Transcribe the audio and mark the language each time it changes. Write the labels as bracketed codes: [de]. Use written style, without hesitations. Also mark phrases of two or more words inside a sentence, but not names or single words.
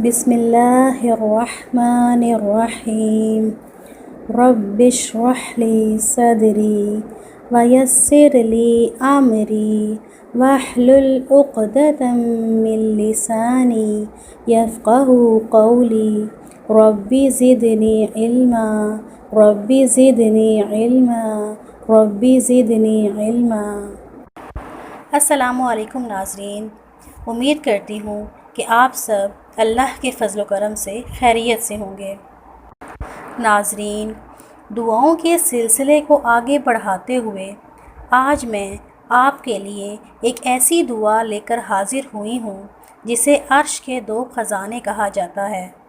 [ar] بسم الله الرحمن الرحيم رب اشرح لي صدري ويسر لي أمري واحلل عقدة من لساني يفقهوا قولي رب زدني علما رب زدني علما رب زدني علما. السلام عليكم [ur] ناظرین، امید کرتی ہوں کہ آپ سب اللہ کے فضل و کرم سے خیریت سے ہوں گے. ناظرین، دعاؤں کے سلسلے کو آگے بڑھاتے ہوئے آج میں آپ کے لیے ایک ایسی دعا لے کر حاضر ہوئی ہوں جسے عرش کے 2 خزانے کہا جاتا ہے.